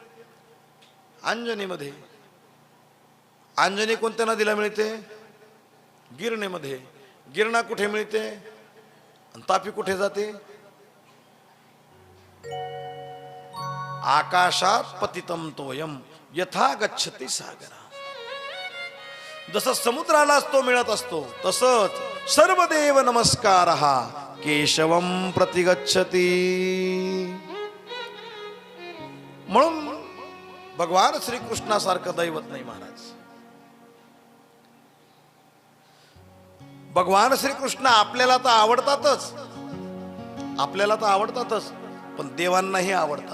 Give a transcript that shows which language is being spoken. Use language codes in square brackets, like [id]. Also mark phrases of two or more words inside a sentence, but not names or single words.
[mr] अंजनीमध्ये. अंजनी कोणत्या नदीला मिळते? गिरणेमध्ये. गिरणा कुठे मिळते आणि तापी कुठे जाते? [sa] आकाशात पतितम तोयम यथा गच्छति सागरा. [mr] जसं समुद्रालाच तो मिळत असतो तसंच [sa] सर्वदेव नमस्कारः केशवम प्रतिगच्छति. [mr] म्हणून भगवान श्रीकृष्णासारखं दैवत नाही महाराज. भगवान श्रीकृष्ण आपल्याला तर आवडतातच, आपल्याला तर आवडतातच, पण देवांनाही आवडतात.